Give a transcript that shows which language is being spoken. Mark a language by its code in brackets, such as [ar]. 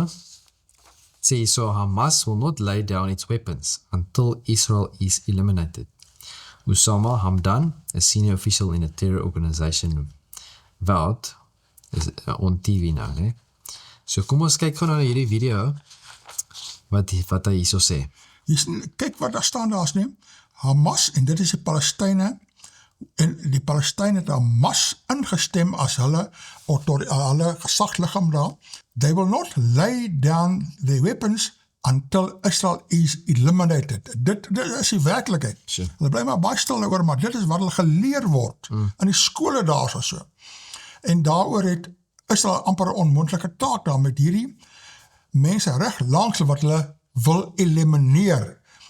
[af] Het sê so, [en] Hamas will not lay down its weapons until Israel is eliminated. Osama Hamdan, a senior official in a terror organization, vowed, is on TV [af] nou, né? So kom ons kyk gou na hierdie video, wat hy hierso sê. Kyk wat daar staan daar is nie. Hamas, en dit is die Palestyne, en die Palestyne het Hamas ingestem as hulle gesagsliggaam daar. [en] They will not lay down their weapons until Israel is eliminated. [af] Dit is die werklikheid. [en] Sure. [af] Hulle bly maar baie stil oor, maar dit is wat hulle geleer word in die skole daar so. En daaroor het Israel amper 'n onmoontlike taak daar met hierdie mense reg langs wat hulle wil elimineer.